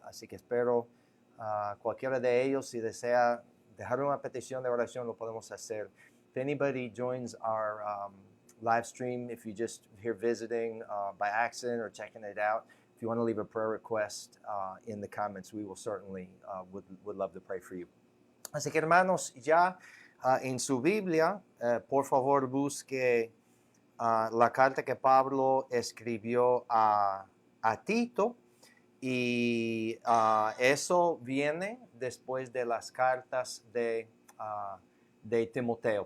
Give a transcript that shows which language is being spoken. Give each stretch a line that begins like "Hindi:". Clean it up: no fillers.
Spanish: Así que espero cualquiera de ellos, si desea dejar una petición de oración, lo podemos hacer.
English: If anybody joins our live stream, if you just here visiting by accident or checking it out, if you want to leave a prayer request in the comments, we will certainly would love to pray for you.
Spanish: Así que hermanos, ya en su Biblia, por favor busque la carta que Pablo escribió a Tito, y eso viene después de las cartas de Timoteo.